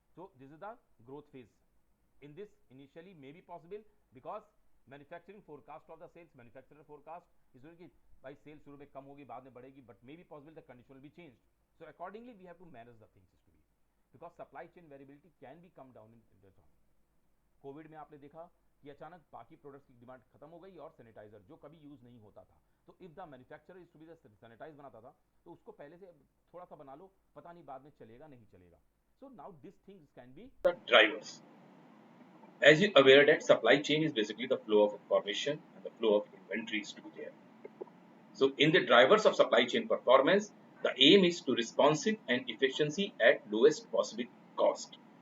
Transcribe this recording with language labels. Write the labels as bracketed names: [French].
[English] So this is the growth phase. In this initially may be possible, because manufacturing forecast of the sales, manufacturer forecast is going to by sales [Hindi] शुरू में कम होगी बाद में बढ़ेगी, [English] but may be possible the condition will be changed. So accordingly we have to manage the things to be, because supply chain variability can be come down in the time. [Hindi] Covid में आपने देखा कि अचानक बाकी products की demand खत्म हो गई और सैनिटाइजर जो कभी यूज नहीं होता था, तो [English] if the manufacturer is to be sanitise [Hindi] बनाता था तो उसको पहले से थोड़ा सा बना लो, पता नहीं बाद में चलेगा नहीं चलेगा. [English] So now these things can be the drivers. As you aware that supply chain is basically the flow of information and the flow of inventories to be there. So in the drivers of supply chain performance, the aim is to responsive and efficiency at lowest possible cost.